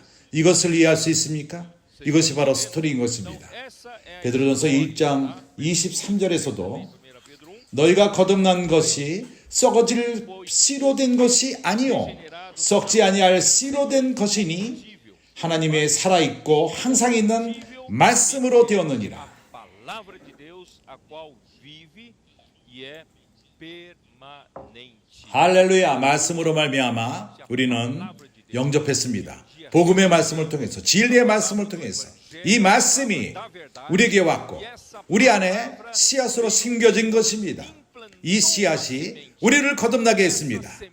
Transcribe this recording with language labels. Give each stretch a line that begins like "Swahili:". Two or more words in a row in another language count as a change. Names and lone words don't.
Korean: 이것을 이해할 수 있습니까? 이것이 바로 스토리인 것입니다. 베드로전서 1장 23절에서도 너희가 거듭난 것이 썩어질 씨로 된 것이 아니요 썩지 아니할 씨로 된 것이니 하나님의 살아있고 항상 있는 말씀으로 되었느니라.
Portuguese: palavra de Deus, a qual vive e é permanente.
Korean: 할렐루야. 말씀으로 말미암아 우리는 영접했습니다. 복음의 말씀을 통해서, 진리의 말씀을 통해서 이 말씀이 우리에게 왔고 우리 안에 씨앗으로 심겨진 것입니다. 이 씨앗이 우리를 거듭나게 했습니다.